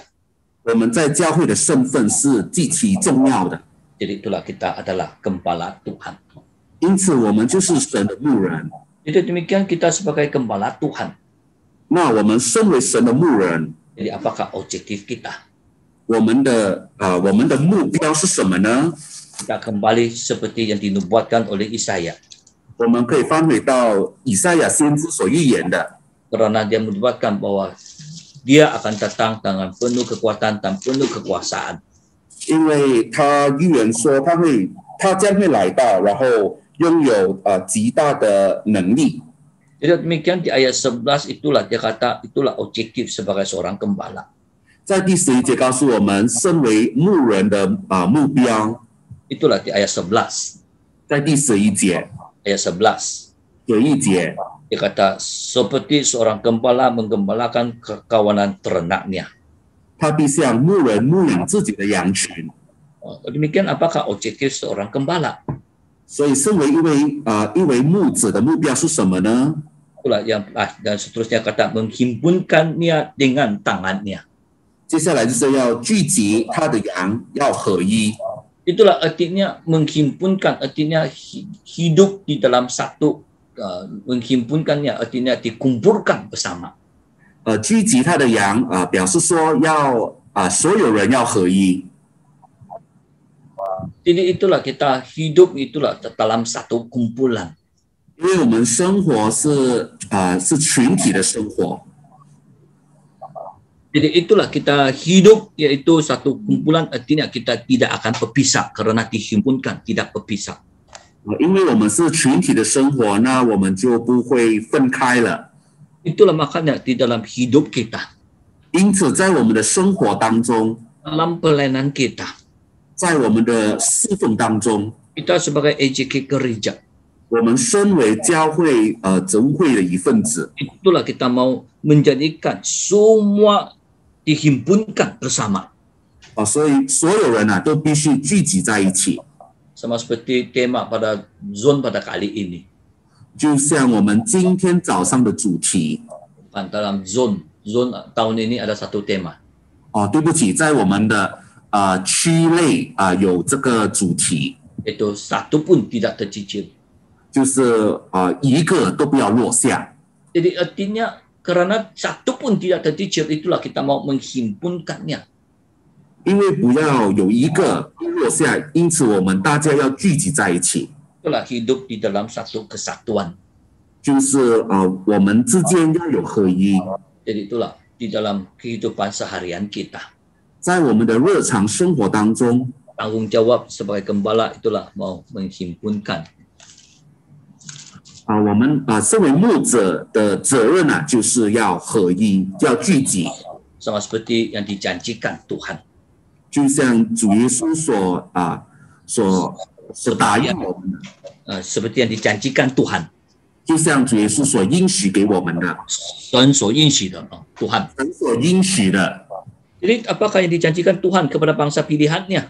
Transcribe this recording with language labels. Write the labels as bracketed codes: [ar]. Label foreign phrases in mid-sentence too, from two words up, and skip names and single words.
[zh] 我们在教会的身份是极其重要的， [ms] Jadi itulah kita adalah gembala Tuhan. [zh] 因此我们就是神的牧人。 [ms] Jadi demikian kita sebagai gembala Tuhan. [zh] 那我们身为神的牧人， [ms] Jadi apakah objektif kita? [zh] 我们的目标是什么呢？ [ms] Kita kembali seperti yang dinubuatkan oleh Yesaya. [zh] 我们可以翻回到以赛亚先知所预言的， [ms] Karena dia menubuatkan bahwa dia akan datang dengan penuh kekuatan dan penuh kekuasaan. [zh] 因为他预言说他将会来到，然后拥有极大的能力。 [ms] Jadi demikian di ayat 11 itulah dia kata itulah objektif sebagai seorang gembala. [zh] 在第11节告诉我们，身为牧人的目标， [ms] Itulah di ayat 11. [zh] 在第11节 [ms] Ayat 11. [zh] 11节， [ms] Dia kata seperti seorang gembala menggembalakan kawanan ternaknya. [zh] 他必像牧人牧养自己的羊群。 [ms] Demikian apakah objektif seorang gembala? [zh] 所以，身为一位牧者的目标是什么呢？ [ms] Itulah yang dan seterusnya kata menghimpunkannya dengan tangannya. [zh] 接下来就是要聚集他的羊，要合一。 [ms] Itulah artinya menghimpunkan, artinya hidup di dalam satu, menghimpunkannya artinya dikumpulkan bersama. [zh] 聚集他的羊表示说要所有人要合一。 [ms] Jadi itulah kita hidup itulah dalam satu kumpulan. [zh] 因为我们生活是群体的生活， [ms] Jadi itulah kita hidup yaitu satu kumpulan artinya kita tidak akan berpisah karena dihimpunkan tidak berpisah. [zh] 因为我们是群体的生活，那我们就不会分开了。 [ms] Itulah makanya di dalam hidup kita, [zh] 因此，在我们的生活当中， [ms] dalam pelayanan kita, [zh] 在我们的侍奉当中， [ms] kita sebagai EJK gereja, [zh] 我们身为教会责务会的一份子， [ms] itulah kita mau menjadikan semua dihimpunkan bersama. [zh] 所以所有人都必须聚集在一起。 [ms] Sama seperti tema pada zone pada kali ini. [zh] 就像我们今天早上的主题 [ms] Dalam zone tahun ini ada satu tema. [zh] 对不起，在我们的区内有这个主题， [ms] Itu satu pun tidak tercicil. [zh] 就是一个都不要落下。 [ms] Jadi artinya karena satu pun tidak tercicil itulah kita mau menghimpunkannya. [zh] 因为不要有一个落下，因此我们大家要聚集在一起， [ms] Itulah hidup di dalam satu kesatuan. [zh] 就是我们之间要有合一。 [ms] Jadi itulah di dalam kehidupan seharian kita. [zh] 在我们的日常生活当中， [ms] Tanggung jawab sebagai gembala itulah mau menghimpunkan. [zh] 我们身为牧者的责任呢，就是要合一，要聚集， [ms] Sama seperti yang dijanjikan Tuhan. [zh] 就像主耶稣所答应我们的， [ms] Seperti yang dijanjikan Tuhan. [zh] 就像主耶稣所应许给我们的， Tuhan所应许的 Tuhan. 神所应许的。 [ms] Jadi apakah yang dijanjikan Tuhan kepada bangsa pilihannya?